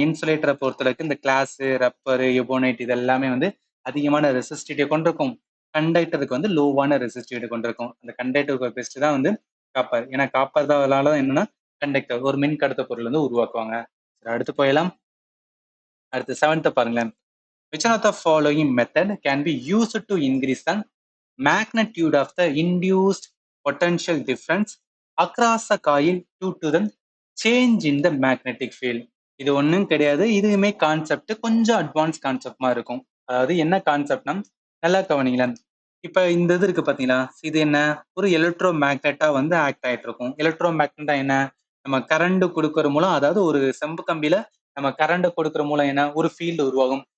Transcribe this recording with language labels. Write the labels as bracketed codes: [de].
[ta] இன்சுலேட்டர பொறுத்தளவுக்கு இந்த class, rubber, ebonite இது எல்லாமே வந்து அதிகமான ரெசிஸ்டிவிட்டிய கொண்டிருக்கும். கண்டக்டருக்கு வந்து லோவான ரெசிஸ்டிவிட்டி கொண்டிருக்கும். அந்த கண்டக்டருக்கு பெஸ்ட் தான் வந்து காப்பர். ஏன்னா காப்பர் தான் அதனால என்னன்னா கண்டக்டர் ஒரு மின் கடத்த பொருள் வந்து உருவாக்குவாங்க. சரி அடுத்து போயலாம். அடுத்து 7th பாருங்களேன். [en] Which one of the following method can be used to increase the magnitude of the induced potential difference across the coil due to the change in the magnetic field? [ta] இது ஒண்ணும் கிடையாது. இதுவுமே கான்செப்ட் கொஞ்சம் advance கான்செப்ட்மா இருக்கும். அதாவது என்ன கான்செப்ட்னா நல்லா கவனிங்களேன். இப்ப இந்த இது இருக்கு பாத்தீங்களா? இது என்ன? ஒரு எலக்ட்ரோ மேக்னெட்டா வந்து ஆக்ட் ஆயிட்டு இருக்கும். எலக்ட்ரோ மேக்னெட்டா என்ன? நம்ம கரண்ட் குடுக்குற மூலம் அதாவது ஒரு செம்பு கம்பியில நம்ம கரண்ட் கொடுக்குற மூலம் என்ன? ஒரு ஃபீல்டு உருவாகும்.